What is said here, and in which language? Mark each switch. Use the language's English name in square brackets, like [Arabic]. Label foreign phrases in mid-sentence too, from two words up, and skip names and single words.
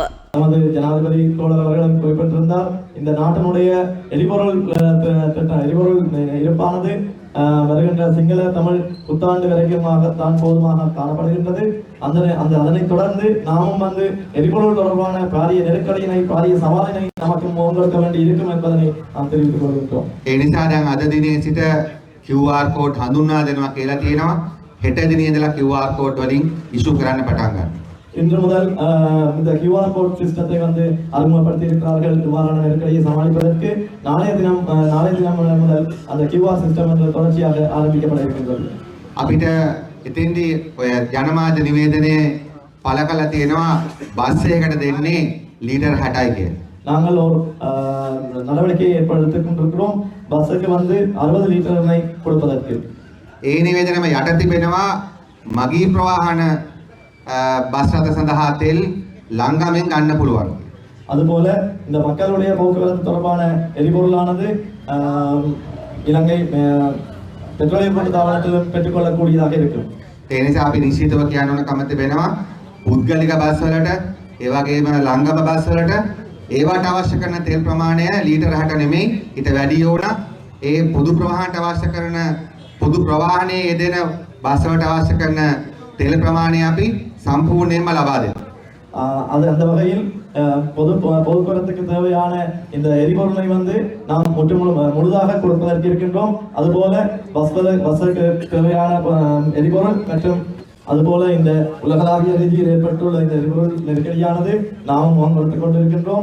[Tamil] நமது ஜனாதிபதி தோழர் அவர்களும் குறிப்பிட்டிருந்தார், இந்த நாட்டினுடைய எரிபொருள் இருப்பானது வருகின்ற சிங்கள தமிழ் புத்தாண்டு வரைக்குமாகத்தான் போதுமாக காணப்படுகின்றது. அதனைத் தொடர்ந்து நாமும் எரிபொருள் தொடர்பான பாரிய நெருக்கடியினை, பாரிய சவாலினை நமக்கு முன்னெடுக்க வேண்டி இருக்கும் என்பதனை நாம் தெரிவித்துக் கொள்கின்றோம். [English] QR code [Sinhala] හඳුන්වා දෙනවා කියලා තියෙනවා. හෙට දිනේ ඉඳලා [English] QR code [Sinhala] වලින් ඉෂු කරන්න පටන් ගන්නවා. [Tamil] இன்று முதல் இந்த [English] QR code system [Tamil] அறிமுகப்படுத்தி இருக்கிறார்கள். இவ்வாறான நெருக்கடியை சமாளிப்பதற்கு நாளைய தினம் முதல் அந்த [English] QR system [Tamil] தொடர்ச்சியாக ஆரம்பிக்கப்பட இருக்கின்றது. [Sinhala] අපිට එතෙන්දී ඔය ජනමාධ්‍ය නිවේදනයේ පළ කළා තියෙනවා බස් එකකට දෙන්නේ ලීටර් 60යි කියලා. [Tamil] நாங்கள் ஒரு நடவடிக்கையை ஏற்படுத்திக் கொண்டிருக்கிறோம். பஸ்ஸுக்கு 60 லிட்டர் கொடுப்பதற்கு. [Sinhala] ඒ නිවේදනයම යට තිබෙනවා මගී ප්‍රවාහන බස් රථ සඳහා තෙල් ලංගමෙන් ගන්න පුළුවන්. [Tamil] அதுபோல இந்த மக்களுடைய போக்குவரத்து தொடர்பான எரிபொருளானது இலங்கை பெட்ரோலியம் போன்ற தாவரத்திலும் பெற்றுக்கொள்ளக்கூடியதாக இருக்கும். [Sinhala] ඒ නිසා අපි නිශ්චිතව කියන්න ඕන කම තිබෙනවා පුද්ගලික බස් වලට ඒ වගේම ලංගම බස් වලට ඒවට අවශ්‍ය කරන තෙල් ප්‍රමාණය ලීටර් 60 නෙමෙයි ඊට වැඩි ඕන. ඒ පොදු ප්‍රවාහනට අවශ්‍ය කරන පොදු ප්‍රවාහනයේ යෙදෙන බස් වලට අවශ්‍ය කරන තෙල් ප්‍රමාණය අපි සම්පූර්ණයෙන්ම ලබා දෙනවා. [Tamil] அந்த வகையில் போக்குவரத்துக்கு தேவையான இந்த எரிபொருளை நாம் முழுதாக கொடுப்பதற்கு இருக்கின்றோம். அதுபோல பஸ்ஸுக்கு தேவையான எரிபொருள் மற்றும் அதுபோல இந்த உலகளாவிய ரீதியில் ஏற்பட்டுள்ள இந்த எரிபொருள் நெருக்கடியானது நாம் முகம் கொடுத்துக் கொண்டிருக்கின்றோம்.